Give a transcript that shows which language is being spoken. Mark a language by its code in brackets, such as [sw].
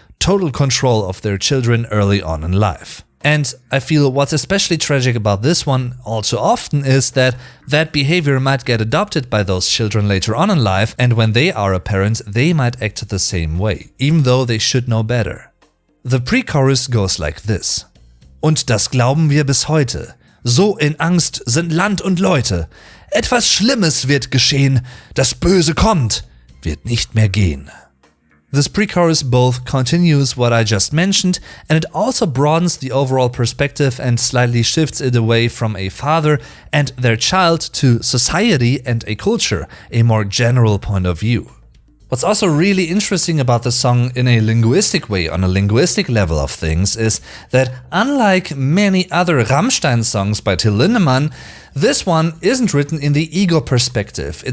[en] total control of their children early on in life. And I feel what's especially tragic about this one all too often is that that behavior might get adopted by those children later on in life, and when they are a parent, they might act the same way, even though they should know better. The pre-chorus goes like this. [de] Und das glauben wir bis heute. So in Angst sind Land und Leute. Etwas Schlimmes wird geschehen. Das Böse kommt, wird nicht mehr gehen. [en] This pre-chorus both continues what I just mentioned, and it also broadens the overall perspective and slightly shifts it away from a father and their child to society and a culture, a more general point of view. What's also really interesting about the song in a linguistic way, on a linguistic level of things, is that unlike many other Rammstein songs by Till Lindemann, this one isn't written in the ego perspective.